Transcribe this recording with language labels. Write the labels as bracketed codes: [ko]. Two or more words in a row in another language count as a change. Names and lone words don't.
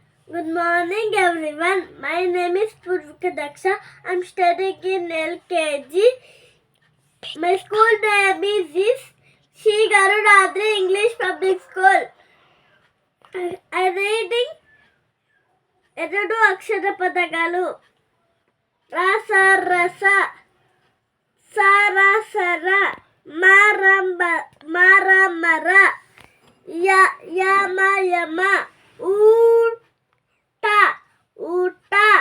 [en] Good morning, everyone. My name is Purvika Daksha. I'm studying in LKG. My school name is Sri Garudadri English Public School. I'm reading [kn] ಎರಡು ಅಕ್ಷರ ಪದಗಳು ರಸ ರಸ ಸಾರ ಸರ ಮಾರಂಬ ಮಾರ ಮರ ಯಮ ಯಮ ಊಟ ಊಟ